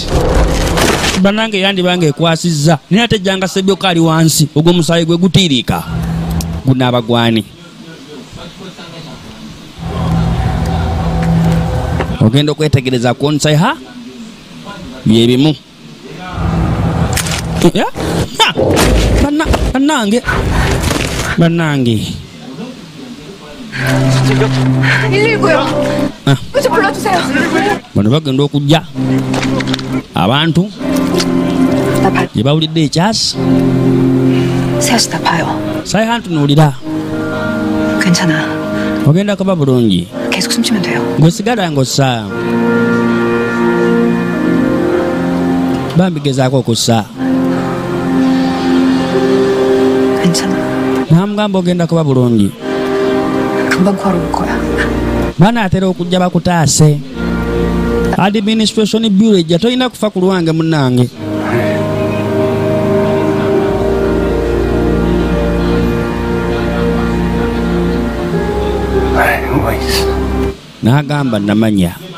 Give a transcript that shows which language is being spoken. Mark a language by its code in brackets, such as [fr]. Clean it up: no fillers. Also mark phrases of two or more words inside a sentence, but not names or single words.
[lg] Bannange yandibange ekwasizza naye ate Janga Sebyoka ali wansi ogwo omusaayi gwe gutiiriika gunaaba gwani? Ogenda okwetegereza ku Nsaiha byebimu. Bannange [ko] 119요. 좀 불러주세요. [lg] bano bagenda okujja abantu gye bawulidde ekyasi. [ko] 세아씨 다 봐요. [lg] Nsaiha ntunuulira [ko] 괜찮아. [lg] ogenda kuba bulungi [ko] 계속 숨쉬면 돼요. [lg] gwe sigala ng'ossa bambi gezaako okussa. [ko] 괜찮아. [lg] namugamba ogenda kuba bulungi. [ko] 금방 구하러 올 거야. [lg] banaatera okujja bakutaase. [en] Administration Bureau [lg] ejja tolina kufa ku lwange munnange. N'agamba namanya.